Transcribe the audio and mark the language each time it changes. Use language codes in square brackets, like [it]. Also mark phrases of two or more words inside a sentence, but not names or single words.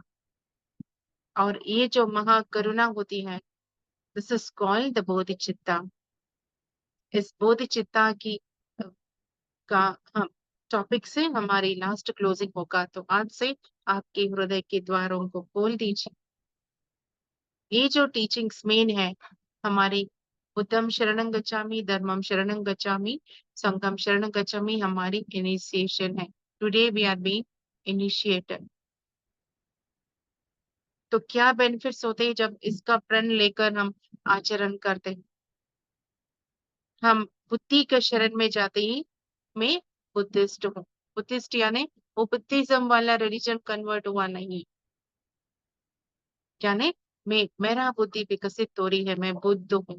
[hi] और ये जो महाकरुणा होती है, [en] this is called the Bodhichitta. [hi] इस बोधिचित्ता की का हम टॉपिक से हमारी [en] last closing [hi] होगा। तो आज से आपके हृदय के द्वारों को खोल दीजिए। ये जो टीचिंग्स मेन है हमारी, [pi] बुद्धम शरणं गच्छामि, धर्मम शरणं गच्छामि, संघम शरणं गच्छामि, [hi] हमारी इनिशिएशन है। [en] Today we are being initiated. [hi] तो क्या बेनिफिट्स होते हैं जब इसका प्रण लेकर हम आचरण करते हैं? हम बुद्धि के शरण में जाते ही मैं बुद्धिस्ट हूँ। बुद्धिस्ट यानी वो बुद्धिज्म वाला [en] religion convert [hi] हुआ नहीं, यानी मैं, मेरा बुद्धि विकसित हो रही है, मैं बुद्ध हूँ।